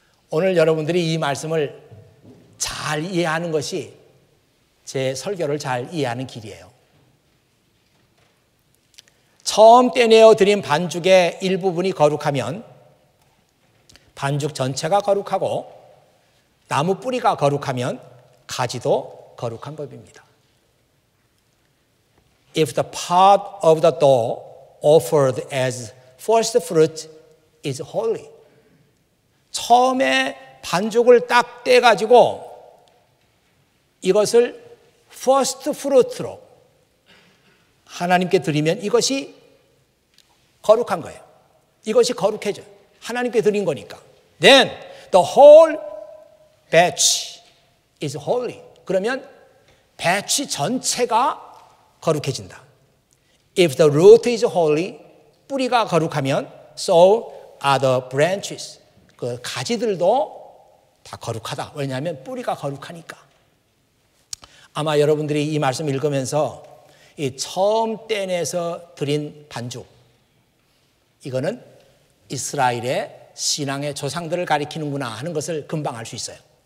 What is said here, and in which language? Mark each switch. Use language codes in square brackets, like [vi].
[ko] 오늘 여러분들이 이 말씀을 잘 이해하는 것이 제 설교를 잘 이해하는 길이에요. 처음 떼내어 드린 반죽의 일부분이 거룩하면 반죽 전체가 거룩하고 나무 뿌리가 거룩하면 가지도 거룩한 법입니다. [en] If the part of the dough offered as first fruit is holy. [ko] 처음에 반죽을 딱 떼가지고 이것을 first fruit로 하나님께 드리면 이것이 거룩한 거예요. 이것이 거룩해져요. 하나님께 드린 거니까. [en] Then the whole batch is holy. [ko] 그러면 배치 전체가 거룩해진다. [en] If the root is holy, [ko] 뿌리가 거룩하면 [en] so are the branches. [ko] 그 가지들도 다 거룩하다. 왜냐하면 뿌리가 거룩하니까. 아마 여러분들이 이 말씀 읽으면서 이 처음 떼내서 드린 반죽, 이거는 이스라엘의 신앙의 조상들을 가리키는구나 하는 것을 금방 알 수 있어요.